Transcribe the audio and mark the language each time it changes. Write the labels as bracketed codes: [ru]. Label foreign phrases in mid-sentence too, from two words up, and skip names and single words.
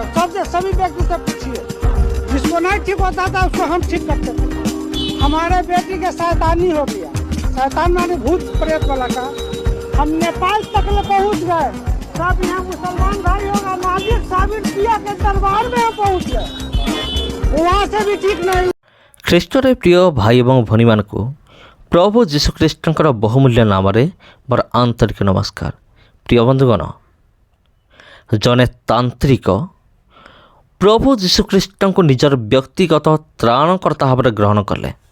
[hi] सबसे सभी व्यक्ति से पूछिए, जिसको नहीं ठीक होता था उसको हम ठीक करते थे। हमारे बेटी के शैतानी हो गया, शैतान माने भूत प्रेत वाला का। हम नेपाल तक में पहुँच गए। सब यहाँ मुसलमान भाई होगा, नाजिर साबिर किया के दरबार में हम पहुँच गए, वहाँ से भी ठीक नहीं। [or] ଖ୍ରୀଷ୍ଟରେ ପ୍ରିୟ ଭାଇ ଏବଂ ଭଉଣୀମାନଙ୍କୁ ପ୍ରଭୁ ଯୀଶୁଖ୍ରୀଷ୍ଟଙ୍କର ବହୁମୂଲ୍ୟ ନାମରେ ମୋର ଆନ୍ତରିକ ନମସ୍କାର। ପ୍ରିୟ ବନ୍ଧୁଗଣ, ଜଣେ ତାନ୍ତ୍ରିକ ପ୍ରଭୁ ଯୀଶୁଖ୍ରୀଷ୍ଟଙ୍କୁ ନିଜର ବ୍ୟକ୍ତିଗତ ତ୍ରାଣକର୍ତ୍ତା ଭାବରେ ଗ୍ରହଣ କଲେ।